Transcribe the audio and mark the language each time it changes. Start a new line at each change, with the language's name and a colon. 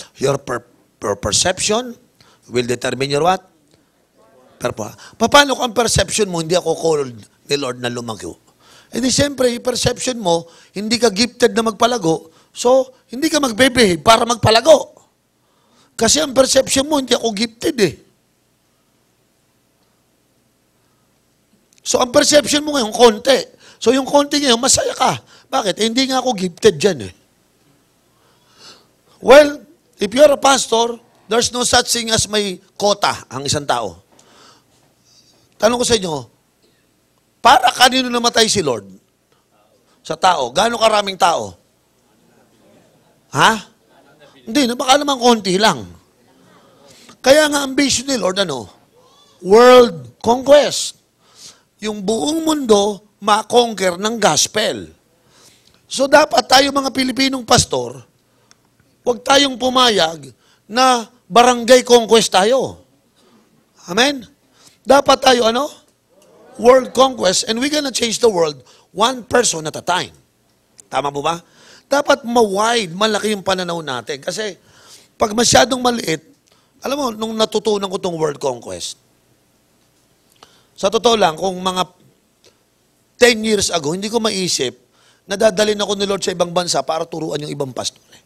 English: Your perception will determine your what? Performance.
Filipino: Paano kung ang perception mo, hindi ako called ni Lord na lumago? E di siyempre, yung perception mo, hindi ka gifted na magpalago, so hindi ka magbe-behave para magpalago. Kasi ang perception mo, hindi ako gifted eh. So, ang perception mo ngayon, konti. So, yung konti ngayon, masaya ka. Bakit? Eh, hindi nga ako gifted dyan eh.
English: Well, if you're a pastor, There's no such thing as
Filipino: may kota ang isang tao. Tanong ko sa inyo, para kanino namatay si Lord? Sa tao. Gaano karaming tao? Ha? Hindi, baka naman konti lang. Kaya nga ang vision ni Lord, world conquest. Yung buong mundo ma-conquer ng gospel. So dapat tayo mga Pilipinong pastor, huwag tayong pumayag na barangay conquest tayo.
English: Amen?
Filipino: Dapat tayo world conquest,
English: and we're gonna change the world one person at a time.
Filipino: Tama po ba? Dapat ma-wide, malaki yung pananaw natin. Kasi pag masyadong maliit, alam mo, nung natutunan ko itong world conquest, sa totoo lang, kung mga 10 years ago, hindi ko maisip na dadalhin ako ni Lord sa ibang bansa para turuan yung ibang pastor.